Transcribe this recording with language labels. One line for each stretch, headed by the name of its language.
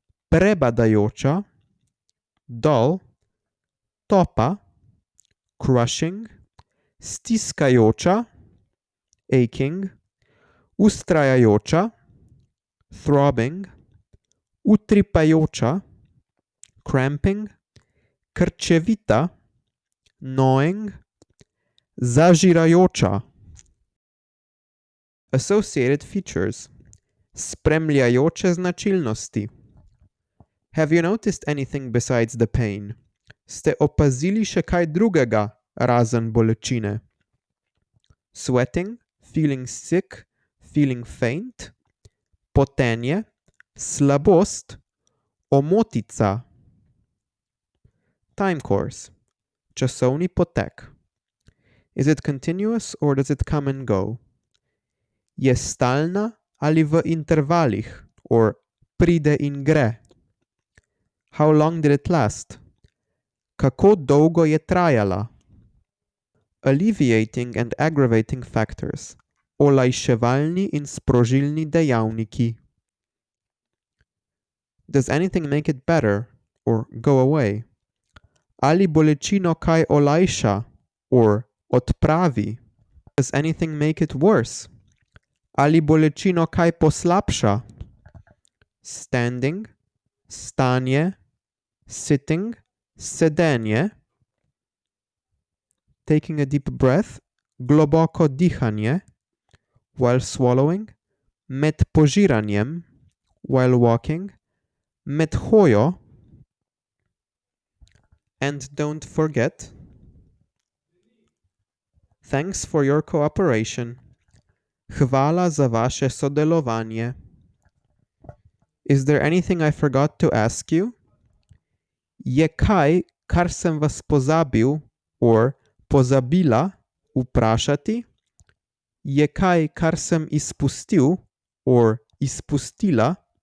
Slovenian: prebadajoča,
English: dull,
Slovenian: topa,
English: crushing,
Slovenian: stiskajoča,
English: aching,
Slovenian: ustrajajoča,
English: throbbing,
Slovenian: utripajoča,
English: cramping,
Slovenian: krčevita,
English: gnawing,
Slovenian: zažirajoča.
English: Associated features.
Slovenian: Spremljajoče značilnosti.
English: Have you noticed anything besides the pain?
Slovenian: Ste opazili še kaj drugega, razen bolečine?
English: Sweating, feeling sick, feeling faint,
Slovenian: potenje, slabost, omotica.
English: Time course.
Slovenian: Časovni potek.
English: Is it continuous or does it come and go?
Slovenian: Je stalna Ali v intervalih
English: or
Slovenian: pride in gre.
English: How long did it last?
Slovenian: Kako dolgo je trajala?
English: Alleviating and aggravating factors.
Slovenian: Olajševalni in sprožilni dejavniki.
English: Does anything make it better or go away?
Slovenian: Ali bolečino kaj olajša or odpravi?
English: Does anything make it worse?
Slovenian: Ali bolečino kaj poslabša?
English: Standing,
Slovenian: stanje,
English: sitting,
Slovenian: sedenje.
English: Taking a deep breath,
Slovenian: globoko dihanje,
English: while swallowing,
Slovenian: med požiranjem,
English: while walking,
Slovenian: med hojo,
English: and don't forget, thanks for your cooperation.
Slovenian: Hvala za vaše sodelovanje.
English: Is there anything I forgot to ask you?
Slovenian: Je kaj, kar sem vas pozabil
English: or
Slovenian: pozabila vprašati? Je kaj, kar sem izpustil or izpustila?